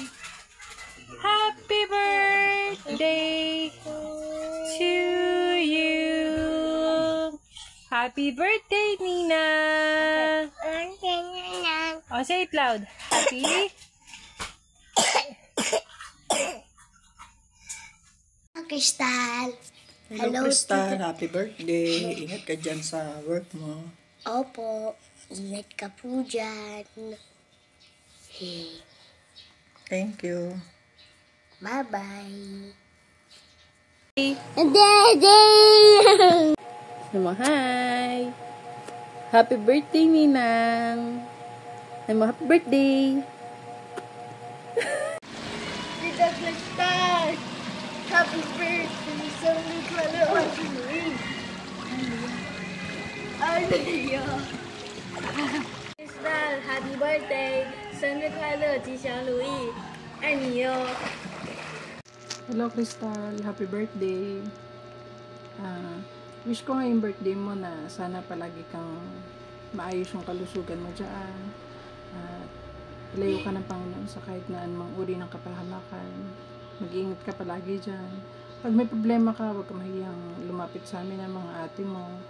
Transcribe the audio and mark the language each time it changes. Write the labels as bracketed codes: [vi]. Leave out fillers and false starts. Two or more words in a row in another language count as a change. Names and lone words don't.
[en] Happy birthday to you! Happy birthday, Ninang! Birthday, Ninang! Oh, say it loud. Happy? Crystal. Hello, Crystal. Happy birthday. [tl] Ingat ka dyan sa work mo. Opo. Ingat ka po dyan. [en] Thank you. Bye-bye. Daddy! Nama, hi! Happy birthday, Ninang! Nama, happy birthday! Tita Crystal! Happy birthday [tl] sa mga kalawang [en] Crystal, happy birthday! [zh] 生日快乐，吉祥如意，爱你哟！ [en] Hello, Crystal. Happy birthday. [tl] Wish ko ngayong birthday mo na sana palagi kang maayos yung kalusugan mo dyan. Ilayo ka ng Panginoon sa kahit na anumang uri ng kapahamakan. Mag-iingat ka palagi dyan. Pag may problema ka, huwag ka mahiyang lumapit sa amin ng mga ate mo.